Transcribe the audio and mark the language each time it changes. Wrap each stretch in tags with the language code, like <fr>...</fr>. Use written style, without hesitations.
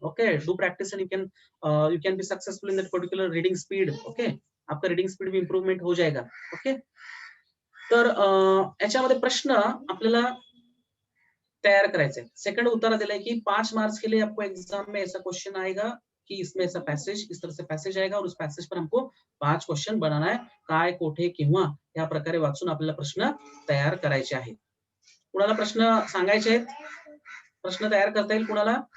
<en>Okay, do practice and you can be successful in that particular reading speed.</en> <hi>Okay, आपका reading speed भी improvement हो जाएगा.</hi> <mr>Okay, तर याच्यामध्ये प्रश्न आपल्याला तैयार करायचे. सेकंड उत्तर दिलाय की</mr> <hi>5 मार्क्स के लिए आपको एग्जाम में ऐसा क्वेश्चन आएगा कि इसमें ऐसा पैसेज, इस तरह से पैसेज आएगा और उस पैसेज पर हमको 5 क्वेश्चन बनाना है.</hi> <mr>काय, कोठे, केव्हा या प्रकारे वाचून आपल्याला प्रश्न तयार करायचे आहेत. कुणाला प्रश्न सांगायचे आहेत? प्रश्न तयार करता येईल कुणाला?</mr>